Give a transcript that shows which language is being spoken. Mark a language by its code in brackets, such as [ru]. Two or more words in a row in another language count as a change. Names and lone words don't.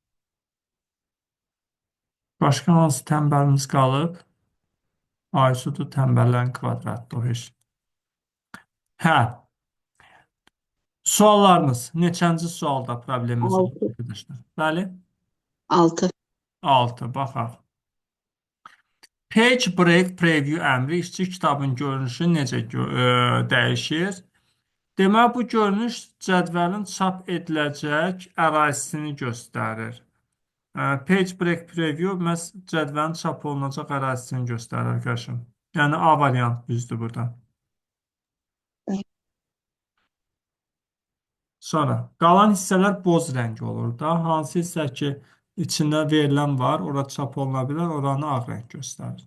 [az] Başqa hansı tənbəlimiz qalıb? Aysudu tənbəllərin kvadratdır o heç. Hə, suallarınız. Neçənci sualda problemimiz var 6. arkadaşlar? Bəli, 6. 6. Baxaq. [en] Page break preview [az] əmri işçi kitabın görünüşü necə dəyişir? Demək, bu görünüş cədvəlin çap ediləcək ərazisini göstərir. [en] Page break preview [az] məhz cədvəlin çap olunacaq ərazisini göstərir arkadaşım. Yəni A variant düzdür burada. Sonra qalan hissələr boz rəng olur da. Hansı hissə ki içində verilən var, ora çap oluna bilər, oranı ağ rəng göstərir.